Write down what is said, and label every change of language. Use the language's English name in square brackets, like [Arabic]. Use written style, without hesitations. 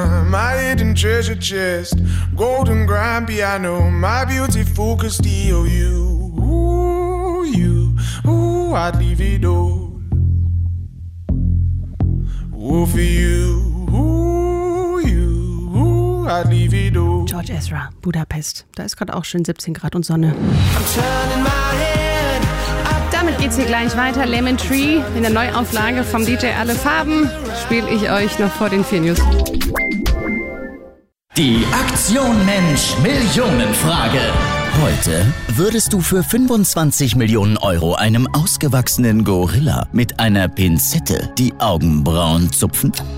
[English] My hidden treasure chest, golden grand piano, my beautiful Castillo. You, ooh, you, ooh, I'd leave it all. Ooh, for you, ooh, you, ooh, I'd leave it all. [German] George Ezra, Budapest. Da ist gerade auch schön 17 Grad und Sonne. [English] I'm turning my head up down. [German] damit geht's hier gleich weiter. Lemon Tree in der Neuauflage vom DJ Alle Farben spiele ich euch noch vor den 4 News. Die Aktion Mensch Millionenfrage. Heute würdest du für 25 Millionen Euro einem ausgewachsenen Gorilla mit einer Pinzette die Augenbrauen zupfen?